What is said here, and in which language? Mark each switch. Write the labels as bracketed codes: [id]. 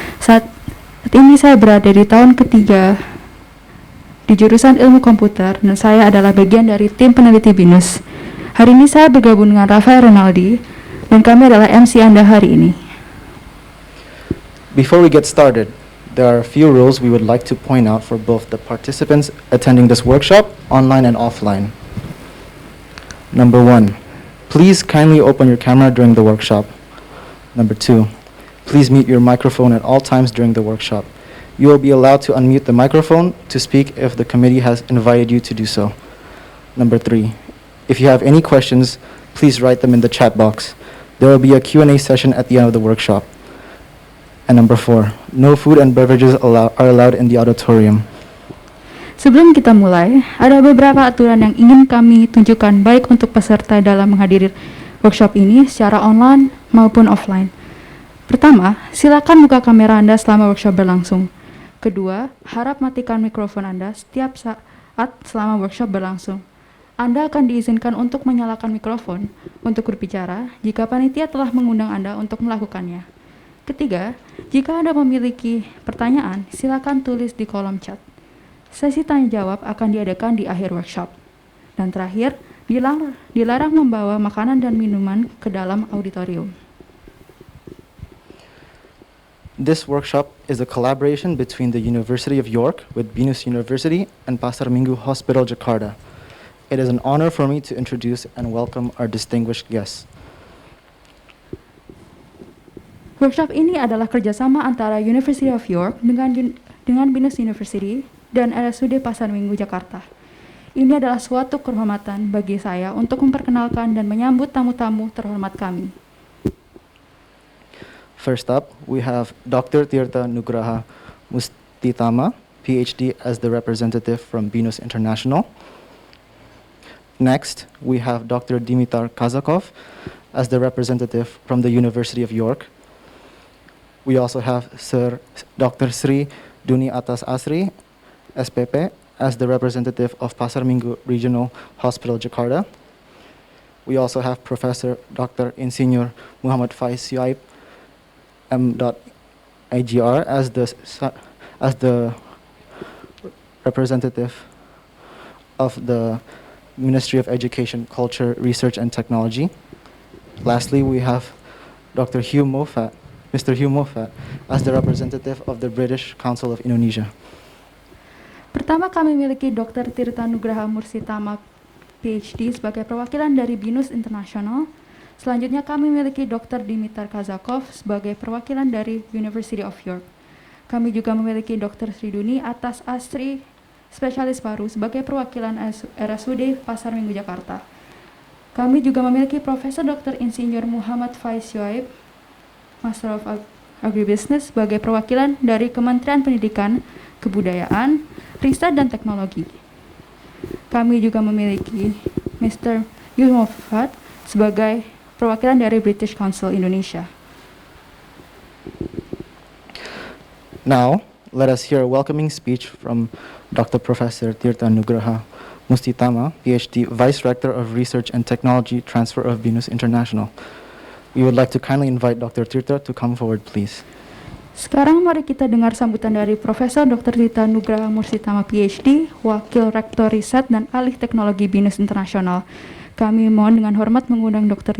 [id] Saat ini saya berada di tahun ketiga di jurusan ilmu komputer dan saya adalah bagian dari tim peneliti BINUS. Hari ini saya bergabung dengan Rafael Renaldi dan kami adalah MC Anda hari ini. [en] Before we get started, there are a few rules we would like to point out for both the participants attending this workshop, online and offline. Number 1, please kindly open your camera during the workshop. Number 2, please mute your microphone at all times during the workshop. You will be allowed to unmute the microphone to speak if the committee has invited you to do so. Number 3, if you have any questions, please write them in the chat box. There will be a Q&A session at the end of the workshop. And number 4, no food and beverages are allowed in the auditorium. [id] Sebelum kita mulai, ada beberapa aturan yang ingin kami tunjukkan baik untuk peserta dalam menghadiri workshop ini secara online maupun offline. Pertama, silakan buka kamera Anda selama workshop berlangsung. Kedua, harap matikan mikrofon Anda setiap saat selama workshop berlangsung. Anda akan diizinkan untuk menyalakan mikrofon untuk berbicara jika panitia telah mengundang Anda untuk melakukannya. Ketiga, jika Anda memiliki pertanyaan, silakan tulis di kolom chat. Sesi tanya jawab akan diadakan di akhir workshop. Dan terakhir, dilarang membawa makanan dan minuman ke dalam auditorium. [en] This workshop is a collaboration between the University of York with Venus University and Pasar Minggu Hospital, Jakarta. It is an honor for me to introduce and welcome our distinguished guests. [id] Workshop ini adalah kerjasama antara University of York dengan Venus University dan RSUD Pasar Minggu, Jakarta. Ini adalah suatu kehormatan bagi saya untuk memperkenalkan dan menyambut tamu-tamu terhormat kami. [en] First up, we have Dr. Tirta Nugraha Mustitama, PhD, as the representative from Venus International. Next, we have Dr. Dimitar Kazakov as the representative from the University of York. We also have Sir Dr. Sri Duni Atas Asri, SPP, as the representative of Pasar Minggu Regional Hospital, Jakarta. We also have Professor Dr. Insinyur Muhammad Faiz Yuaib, M.IGR, as the representative of the Ministry of Education, Culture, Research and Technology. Lastly, we have Dr. Mr. Hugh Moffat, as the representative of the British Council of Indonesia. [id] Pertama kami memiliki Dr. Tirta Nugraha Mursitama, PhD, sebagai perwakilan dari Venus International. Selanjutnya kami memiliki Dr. Dimitar Kazakov sebagai perwakilan dari University of York. Kami juga memiliki Dr. Sriduni Atas Asri, spesialis paru, sebagai perwakilan RSUD Pasar Minggu, Jakarta. Kami juga memiliki Profesor Dr. Insinyur Muhammad Faiz Yuaib, Master of Agribusiness, sebagai perwakilan dari Kementerian Pendidikan, Kebudayaan, Riset dan Teknologi. Kami juga memiliki Mr. Hugh Moffat sebagai perwakilan dari British Council Indonesia. [en] Now, let us hear a welcoming speech from Dr. Professor Tirta Nugraha Mustitama, PhD, Vice Rector of Research and Technology Transfer of Venus International. We would like to kindly invite Dr. Tirta to come forward, please. [id] Sekarang mari kita dengar sambutan dari Profesor Dr. Tirta Nugraha Mursitama, PhD, Wakil Rektor Riset dan Alih Teknologi Venus International. Kami mohon dengan hormat mengundang Dr.